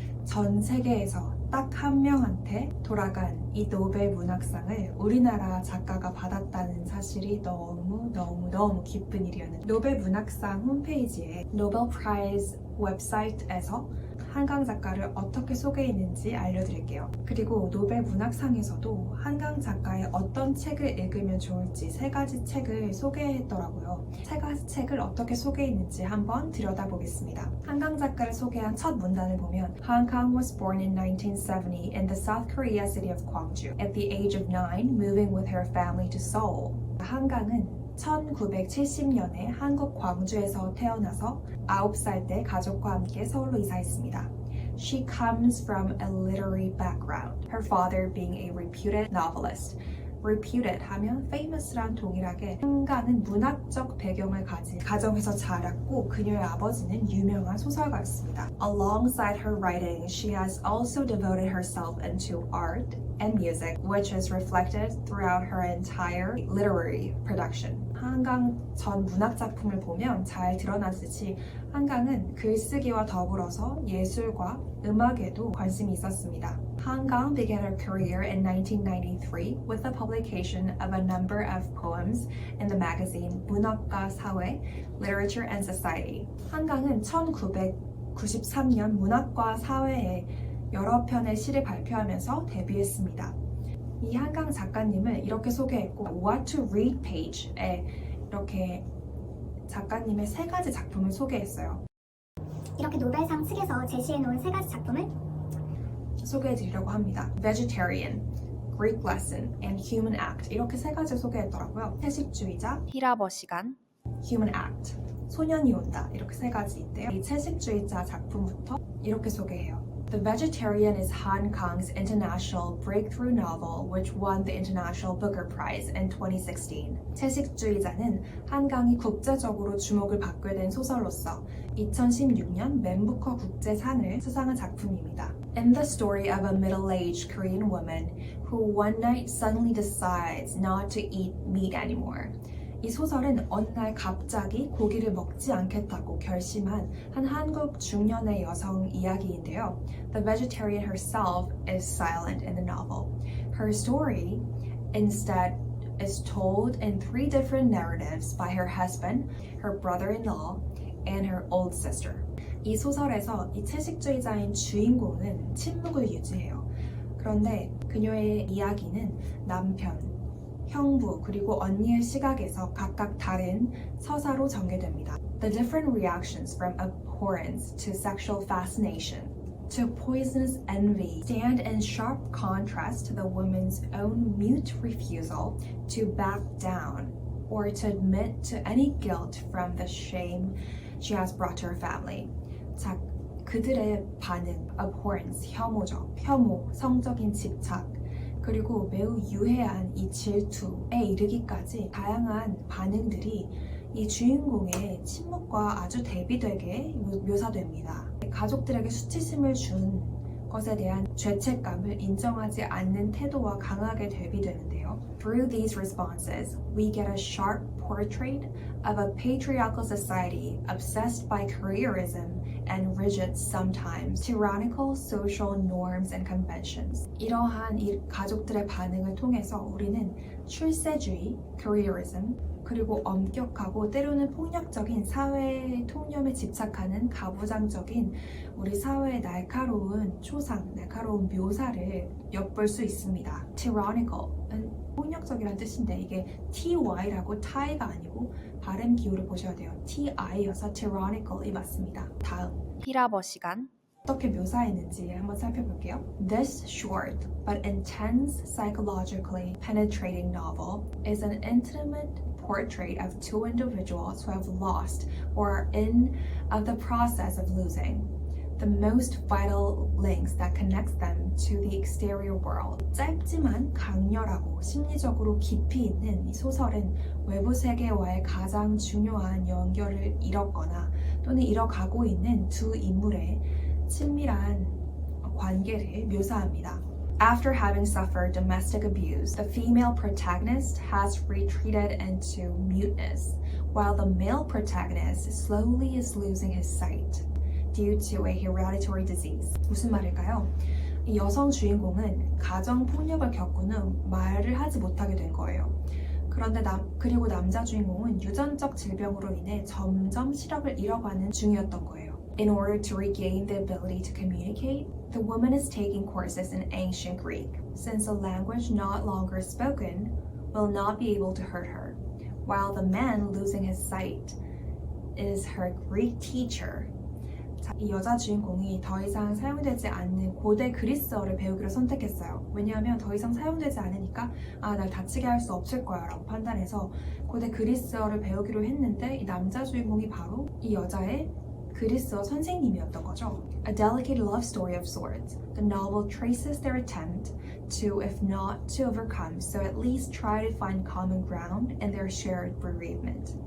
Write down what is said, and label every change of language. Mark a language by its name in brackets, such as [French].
[Korean] 전 세계에서 딱 한 명한테 돌아간 이 노벨 문학상을 우리나라 작가가 받았다는 사실이 너무 기쁜 일이었는데, 노벨 문학상 홈페이지에 노벨 프라이즈 웹사이트에서 한강 작가를 어떻게 소개했는지 알려드릴게요. 그리고 노벨 문학상에서도 한강 작가의 어떤 책을 읽으면 좋을지 3가지 책을 소개했더라고요. 3가지 책을 어떻게 소개했는지 한번 들여다보겠습니다. 한강 작가를 소개한 첫 문단을 보면 [English] Hong Kang was born in 1970 in the South Korea city of Gwangju. At the age of 9, moving with her family to Seoul. [Korean] 한강은 1970년에 한국 광주에서 태어나서 9살 때 가족과 함께 서울로 이사했습니다. [English] She comes from a literary background, her father being a reputed novelist. [Korean] reputed 하면 famous랑 동일하게 한강은 문학적 배경을 가진 가정에서 자랐고 그녀의 아버지는 유명한 소설가였습니다. [English] Alongside her writing, she has also devoted herself into art and music, which is reflected throughout her entire literary production. [Korean] 한강 전 문학 작품을 보면 잘 드러나듯이 한강은 글쓰기와 더불어서 예술과 음악에도 관심이 있었습니다. [English] 한강 began her career in 1993 with the publication of a number of poems in the magazine 문학과 사회, Literature and Society. [Korean] 한강은 1993년 문학과 사회에 여러 편의 시를 발표하면서 데뷔했습니다. 이 한강 작가님을 이렇게 소개했고 What to Read page에 이렇게 작가님의 3가지 작품을 소개했어요. 이렇게 노벨상 측에서 제시해놓은 3가지 작품을 소개해드리려고 합니다. [English] Vegetarian, Greek Lesson, and Human Act [Korean] 이렇게 3가지를 소개했더라고요. 채식주의자, 히라버 시간, Human Act, 소년이 온다 이렇게 3가지 있대요. 이 채식주의자 작품부터 이렇게 소개해요. [English] The Vegetarian is Hong Kong's international breakthrough novel which won the International Booker Prize in 2016. [Korean] 채식주의자는 한강이 국제적으로 주목을 받게 된 소설로서 2016년 맨부커 국제상을 수상한 작품입니다. [English] In the story of a middle-aged Korean woman who one night suddenly decides not to eat meat anymore. [Korean] 이 소설은 어느 날 갑자기 고기를 먹지 않겠다고 결심한 한 한국 중년의 여성 이야기인데요. [English] The vegetarian herself is silent in the novel. Her story instead is told in 3 different narratives by her husband, her brother-in-law, and her old sister. [Korean] 이 소설에서 이 채식주의자인 주인공은 침묵을 유지해요. 그런데 그녀의 이야기는 남편, 형부 그리고 언니의 시각에서 각각 다른 서사로 전개됩니다. [English] The different reactions from abhorrence to sexual fascination to poisonous envy stand in sharp contrast to the woman's own mute refusal to back down or to admit to any guilt from the shame she has brought to her family. [Korean] 자, 그들의 반응, abhorrence, 혐오, 성적인 집착, 그리고 매우 유해한 이 질투에 이르기까지 다양한 반응들이 이 주인공의 침묵과 아주 대비되게 묘사됩니다. 가족들에게 수치심을 준 것에 대한 죄책감을 인정하지 않는 태도와 강하게 대비되는데요. [English] Through these responses, we get a sharp portrait of a patriarchal society obsessed by careerism and rigid, sometimes tyrannical social norms and conventions. [Korean] 이러한 이 가족들의 반응을 통해서 우리는 출세주의, careerism, 그리고 엄격하고 때로는 폭력적인 사회의 통념에 집착하는 가부장적인 우리 사회의 날카로운 초상, 날카로운 묘사를 엿볼 수 있습니다. tyrannical은 폭력적이란 뜻인데 이게 ty라고 tie가 아니고 발음 기호를 보셔야 돼요. ti여서 tyrannical이 맞습니다. 다음 히라버 시간, 어떻게 묘사했는지 한번 살펴볼게요. [English] This short but intense, psychologically penetrating novel is an intimate portrait of 2 individuals who have lost or are in the process of losing the most vital links that connects them to the exterior world. [Korean] 짧지만 강렬하고 심리적으로 깊이 있는 이 소설은 외부 세계와의 가장 중요한 연결을 잃었거나 또는 잃어가고 있는 2 인물의 친밀한 관계를 묘사합니다. [English] After having suffered domestic abuse, the female protagonist has retreated into muteness, while the male protagonist slowly is losing his sight due to a hereditary disease. [Korean] 무슨 말일까요? 이 여성 주인공은 가정 폭력을 겪은 후 말을 하지 못하게 된 거예요. 그런데 그리고 남자 주인공은 유전적 질병으로 인해 점점 시력을 잃어가는 중이었던 거예요. [English] In order to regain the ability to communicate, the woman is taking courses in ancient Greek, since a language not longer spoken will not be able to hurt her, while the man losing his sight is her Greek teacher. [Korean] 자, 이 여자 주인공이 더 이상 사용되지 않는 고대 그리스어를 배우기로 선택했어요. 왜냐하면 더 이상 사용되지 않으니까 날 다치게 할 수 없을 거야 라고 판단해서 고대 그리스어를 배우기로 했는데 이 남자 주인공이 바로 이 여자의 그리스어 선생님이었던 거죠. [English] A delicate love story of sorts. The novel traces their attempt to, if not to overcome, so at least try to find common ground in their shared bereavement.